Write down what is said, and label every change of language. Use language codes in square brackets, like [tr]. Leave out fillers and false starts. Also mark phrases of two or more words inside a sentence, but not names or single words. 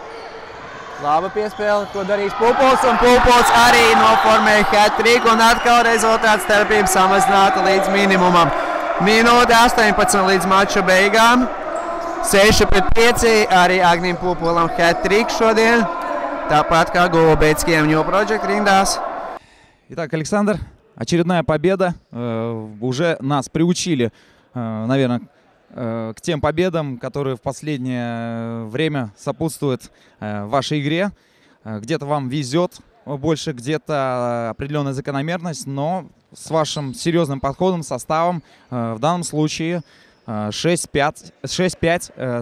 [lv] Laba piespēle, to darīs Pupols, un Pupols arī noformēja hat-trick, un atkal rezultāts starpība samazināta līdz minimumam. Minūte 18 līdz mača beigām. 6-5 arī Agnim Pupolam hat-trick šodien, tāpat kā Golubeckijam New Project rindās. [ru] Итак, Александр, очередная победа. Уже нас приучили, наверное, к тем победам, которые в последнее время сопутствуют вашей игре. Где-то вам везет больше, где-то определенная закономерность, но с вашим серьезным подходом, составом, в данном случае 6-5.